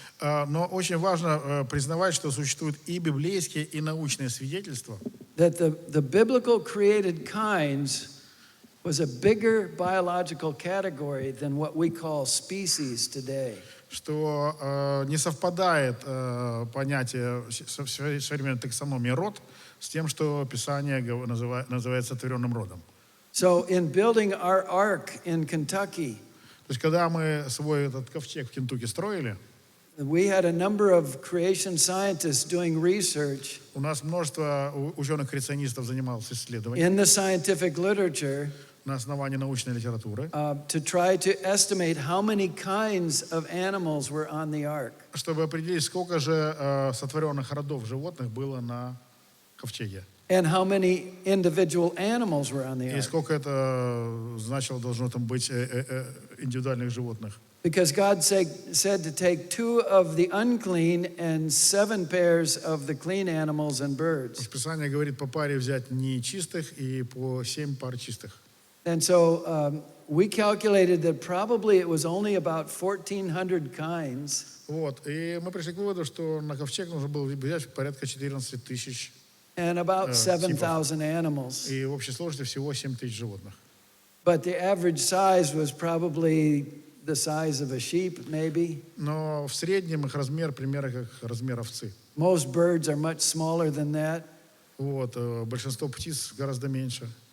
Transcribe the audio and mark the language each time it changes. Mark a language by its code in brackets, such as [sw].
[ru] Но очень важно признавать, что существуют и библейские, и научные свидетельства, [en] that the biblical created kinds was a bigger biological category than what we call species today. [ru] что не совпадает понятие современной таксономии род с тем, что Писание называет сотворенным родом. [en] So in building our ark in Kentucky, [ru] То есть, когда мы свой этот ковчег в Кентукки строили, [en] we had a number of creation scientists doing research [ru] у нас множество ученых-креационистов занималось исследованием [en] in the scientific literature [ru] на основании научной литературы, [en] to try to estimate how many kinds of animals were on the ark. [ru] чтобы определить, сколько же сотворенных родов животных было на ковчеге. [en] And how many individual animals were on the [ru] И [en] ark. [ru] сколько это значило должно там быть индивидуальных животных. [en] Because God said to take 2 of the unclean and 7 pairs of the clean animals and birds. [ru] Писание говорит по паре взять нечистых и по 7 пар чистых. [en] And so we calculated that probably it was only about 1,400 kinds. [ru] Вот. И мы пришли к выводу, что на ковчег нужно было взять порядка 14 тысяч. [en] And about 7,000 animals. [ru] И в общей сложности всего 7 тысяч животных. [en] But the average size was probably the size of a sheep, maybe. [ru] Но в среднем их размер примерно как размер овцы. [en] Most birds are much smaller than that. [ru] Вот. Большинство птиц гораздо меньше.